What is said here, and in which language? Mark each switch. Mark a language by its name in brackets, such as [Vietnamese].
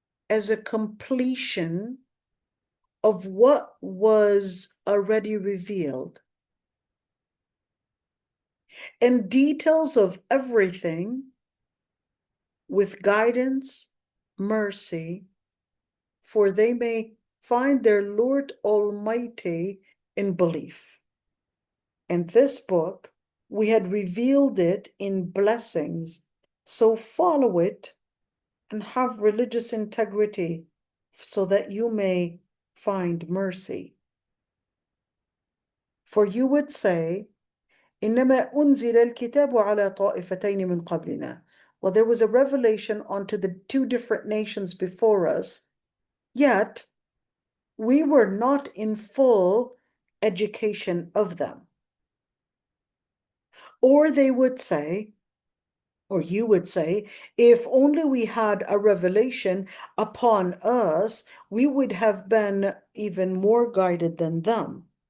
[English] as a completion of what was already revealed, and details of everything with guidance, mercy, for they may find their Lord Almighty in belief. And this book, we had revealed it in blessings, so follow it and have religious integrity so that you may find mercy. [Arabic] For you would say, إنما أنزل الكتاب على طائفتين من قبلنا. [English] Well, there was a revelation onto the two different nations before us, yet we were not in full education of them. Or they would say, or you would say, if only we had a revelation upon us, we would have been even more guided than them.